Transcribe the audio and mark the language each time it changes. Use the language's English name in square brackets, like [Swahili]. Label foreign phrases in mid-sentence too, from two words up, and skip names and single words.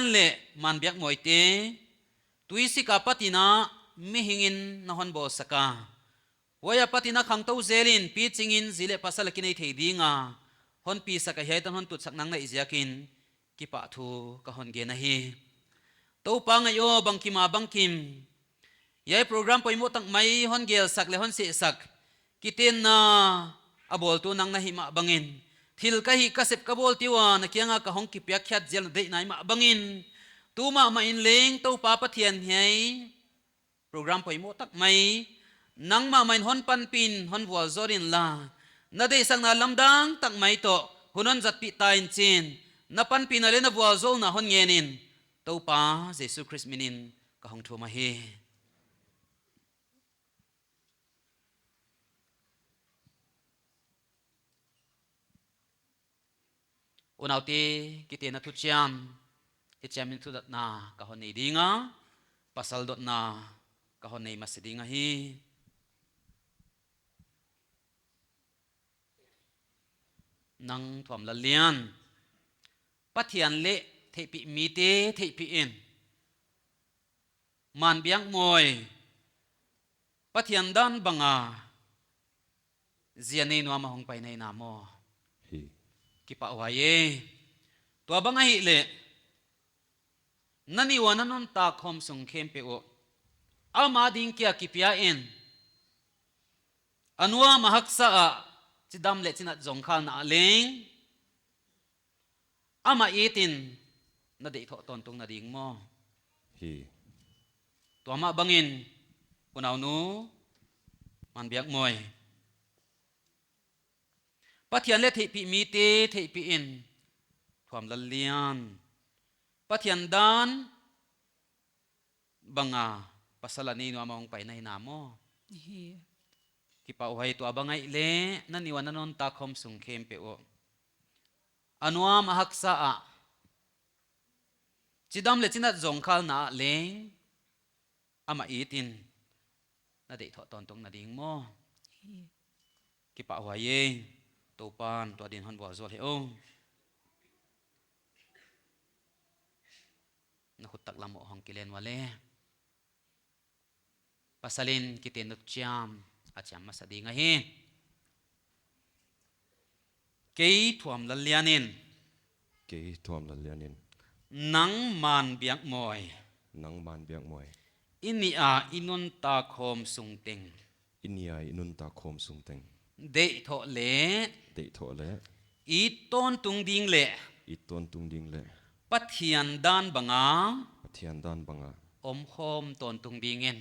[Paite Chin] le man biak moite tuisi ka patina mi hingin na hon bo saka waya patina khang to zelin pi chingin zile pasal kinai thei dinga hon pi saka hetan hon tut saknang na iziakin ki pa thu ka hon ge na hi to pa ngayo bangkima bangkim yai program poimo tak mai hon gel sak le hon se sak kiten na abol tu nang na hi ma bangin thil ka hi kasep ka bol tiwa na kianga ka hong ki pya khyat jel de nai ma bangin tu ma ma in leng to pa pathian hei program poimo tak mai nang ma main hon pan pin hon wal zorin la na de sang na lamdang tak mai to hunon zat pi ta in chin na pan pin ale na wal zol na hon ngenin to pa Jesu Christ minin ka hong thu ma hi unauti kiti na tu chiam ichiamin tu dat na ka hon nei dinga pasal dot na ka hon nei masidinga hi nang thuam lalian pathian le thei pi mi te thei pi in man biang moi pathian dan banga zianei nuama hong pai nei na mo Hi kipa waye tua banga hi le nani wananon ta khom sung khem pe o ama ding kia kipia en anwa mahaksa a chidam le china jong khal na leng ama etin na de tho ton tung na ding mo hi tua ma bangin unaw nu man biak moi pathian le thei pi mi te thei pi in thuam lal lian pathian dan banga pasalani no among pai nai na mo hi kipa uhai tu abangai le nani wananon ta khom sung khem pe o anuam ahaksa a chidam le chinat zong khal na leng ama itin na de tho ton tung na ding mo kipa uhai ye to pan to din hon bo zol he o na hutak lam o hong kilen wale pasalin kiten nut chiam acham masadi nga hi kei thuam lalianin ke thuam la lianin nang man biak moi nang man biak moi ini a inun ta khom sung teng inia inun ta khom sung teng de tho le de tho le i ton tung ding le i ton tung ding le pathian dan banga pathian dan banga om khom ton tung dingen